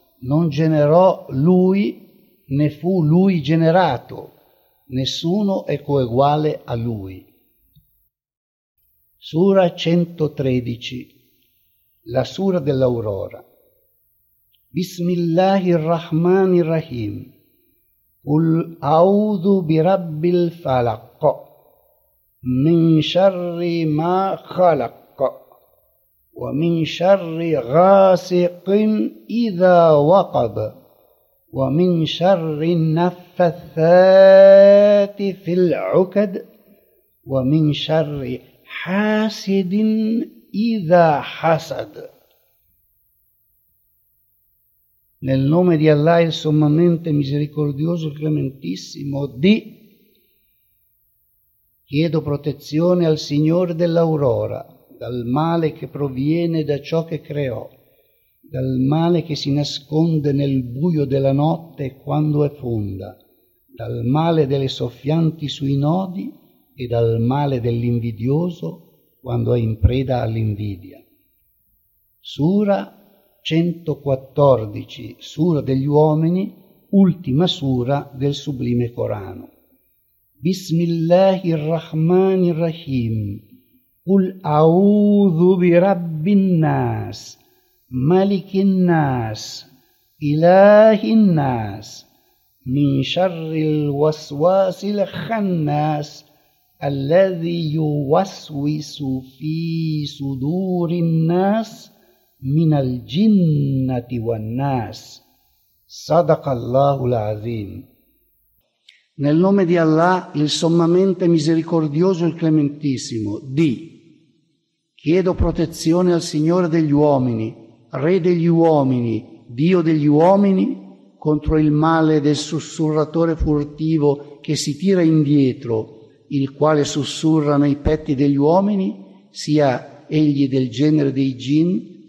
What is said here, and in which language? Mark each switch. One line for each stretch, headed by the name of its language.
Italian: Non generò lui, né fu lui generato. Nessuno è coeguale a lui. Sura 113, la sura dell'aurora.
Arabic: Bismillahirrahmanirrahim. Qul a'udhu bi rabbil falaq min sharri ma khalaq ومن شر غاسق إذا وقب ومن شر النفاثات في العقد ومن شر حاسد إذا حسد.
Italian: Nel nome di Allah il sommamente misericordioso e clementissimo, di chiedo protezione al Signore dell'aurora dal male che proviene da ciò che creò, dal male che si nasconde nel buio della notte quando è fonda, dal male delle soffianti sui nodi e dal male dell'invidioso quando è in preda all'invidia. Sura 114, sura degli uomini, ultima sura del sublime Corano.
Arabic: Bismillahirrahmanirrahim. قل أعوذ برب الناس ملك الناس إله الناس من شر الوسواس الخناس الذي يوسوس في صدور الناس من الجنة والناس. صدق الله العظيم.
Italian: Nel nome di Allah, il sommamente misericordioso, il clementissimo, di chiedo protezione al Signore degli uomini, Re degli uomini, Dio degli uomini, contro il male del sussurratore furtivo che si tira indietro, il quale sussurra nei petti degli uomini, sia egli del genere dei jinn,